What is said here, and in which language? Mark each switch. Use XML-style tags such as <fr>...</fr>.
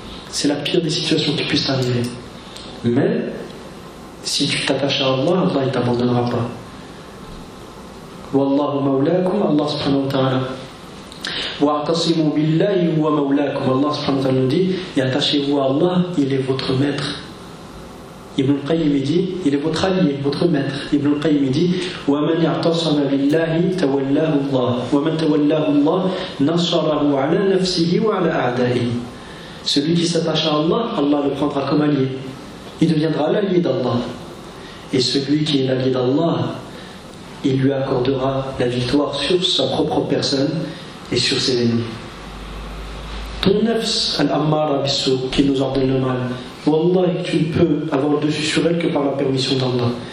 <fr>C'est la pire des situations qui puissent t'arriver. Mais si tu t'attaches à Allah, Allah ne t'abandonnera pas.</fr> <ar>Wallahu mawlakum, Allah subhanahu wa ta'ala. وَاعْتَصِمُوا بِاللَّهِ هُوَ مَوْلَاكُمْ.</ar> <fr>Allah subhanahu wa ta'ala nous dit, et attachez-vous à Allah, il est votre maître. Ibn al-Qayyim dit, il est votre allié, votre maître.</fr> <ar>Ibn al-Qayyim dit, وَمَنْ يَعْتَصَمَ بِاللَّهِ تَوَلَّاهُ اللَّهِ وَمَنْ تَوَلَّاهُ اللَّهِ نَصَرَهُ عَلَى نَفْسِهِ وَعَلَى أَعْدَائِهِ.</ar> <fr>Celui qui s'attache à Allah, Allah le prendra comme allié. Il deviendra l'allié d'Allah. Et celui qui est l'allié d'Allah, il lui accordera la victoire sur sa propre personne et sur ses ennemis. Ton nefs, al-ammara bisou, qui nous ordonne le mal, wallah, tu ne peux avoir le dessus sur elle que par la permission d'Allah.</fr>